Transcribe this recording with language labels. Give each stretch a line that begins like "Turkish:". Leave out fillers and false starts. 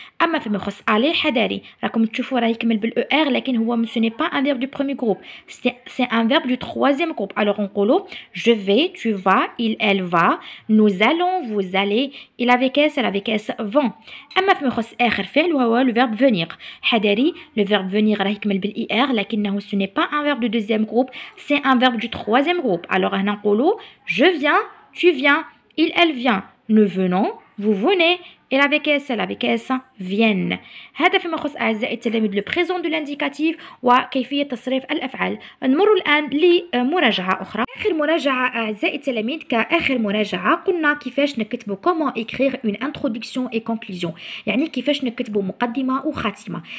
Arabic: اما فيما يخص aller حذاري راكم تشوفوا راه يكمل بالاو ار لكن هو
French: ce n'est pas un verbe du premier groupe, c'est un verbe du troisième groupe. alors نقولوا je vais, tu vas, il elle va, nous allons, vous allez, il avec s elle avec s vont.
Arabic: اما فيما يخص اخر فعل وهو le verbe venir.
French: حذاري le verbe venir
Arabic: راه يكمل بالاي ار لكنه
French: ce n'est pas un verbe du deuxième groupe, c'est un verbe du troisième groupe. alors هنا نقولوا je viens, tu viens, il elle vient, nous venons, vous venez, elle avec s elle avec s viennent.
Arabic: هذا فيما يخص اعزائي التلاميذ لو بريزون دو لانديكاتيف وكيفيه تصريف الافعال. نمر الان لمراجعه اخرى. اخر مراجعه اعزائي التلاميذ كاخر مراجعه قلنا كيفاش نكتبوا كومون اكريغ اون انتروداكسيون اي كونكلوزيون، يعني كيفاش نكتبوا مقدمه وخاتمه.